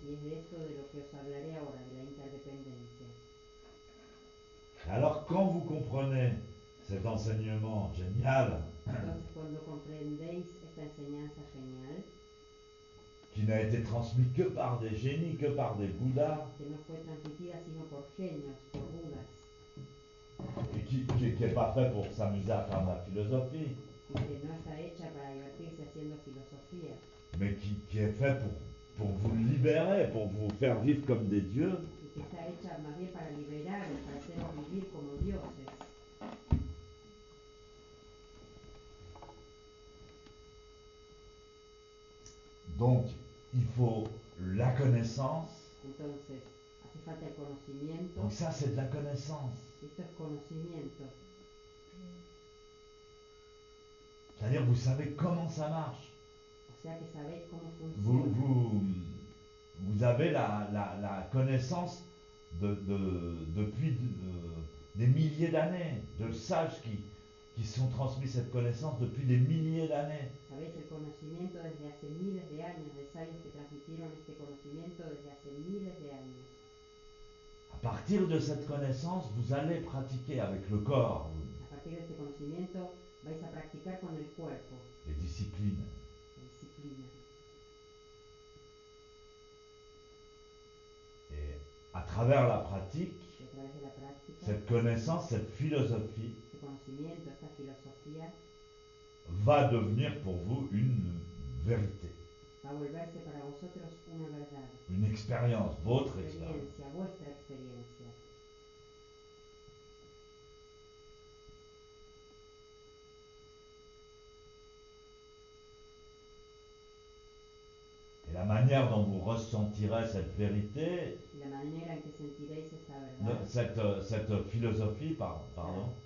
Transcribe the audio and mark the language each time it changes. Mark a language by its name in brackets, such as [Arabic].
[Spanish] Y es de esto de lo que os hablaré ahora, de la interdependencia. [French] Alors quand vous comprenez cet enseignement génial, [Spanish] Entonces, cuando comprendéis esta enseñanza genial, [French] qui n'a été transmis que par des génies, que par des Bouddhas, [Spanish] que no fue transmitida sino por genios, por budas, [French] et qui n'est pas fait pour s'amuser à faire de la philosophie, [Spanish] y que no está hecha para divertirse haciendo filosofía, [French] mais qui est fait pour vous libérer, pour vous faire vivre comme des dieux, [Spanish] y que está hecha más bien para liberaros, para haceros vivir como dioses. [French] donc il faut la connaissance. [Spanish] Entonces, hace falta el conocimiento, [French] Donc ça c'est de la connaissance. [Spanish] esto es conocimiento, [French] C'est-à-dire vous savez comment ça marche. [Spanish] o sea que sabéis cómo [French] Vous, [Spanish] funciona. [French] vous, vous avez la connaissance depuis des milliers d'années, de sages qui se sont transmis cette connaissance depuis des milliers d'années. [Spanish] Sabéis el conocimiento desde hace miles de años, de sabios que transmitieron este conocimiento desde hace miles de años. [French] À partir de cette connaissance, vous allez pratiquer avec le corps [Spanish] A partir de este conocimiento vais a practicar con el cuerpo, [French] les disciplines. [Spanish] la disciplina. [French] Et à travers la pratique, [Spanish] Y a través de la práctica, [French] cette connaissance, cette philosophie [Spanish] este conocimiento, esta filosofía, [French] va devenir pour vous une vérité, [Spanish] va a volverse para vosotros una verdad, [French] une expérience, votre expérience. [Spanish] experiencia, vuestra experiencia. [French] Et la manière dont vous ressentirez cette vérité, [Spanish] Y la manera en que sentiréis esta verdad, [French] cette philosophie, pardon,